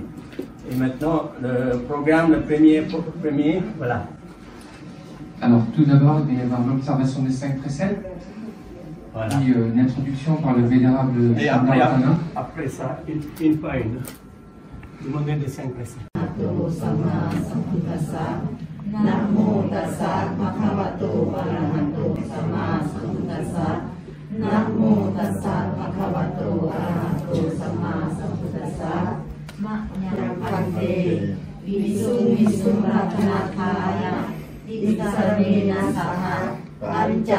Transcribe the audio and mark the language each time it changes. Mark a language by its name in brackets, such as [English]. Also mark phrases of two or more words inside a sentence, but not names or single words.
[French] Et maintenant, le programme, le premier, voilà. Alors, tout d'abord, il va y avoir l'observation des 5 préceptes, voilà. Puis une introduction par le vénérable et après ça, une par une, demander des 5 préceptes. [Pali] arahato sama sambuddhassa. Namo tassa bhagavato arahato sama sambuddhassa. Namo tassa bhagavato arahato sama sambuddhassa. Ma'nyam pante visum ratanathaya tisarena saha panca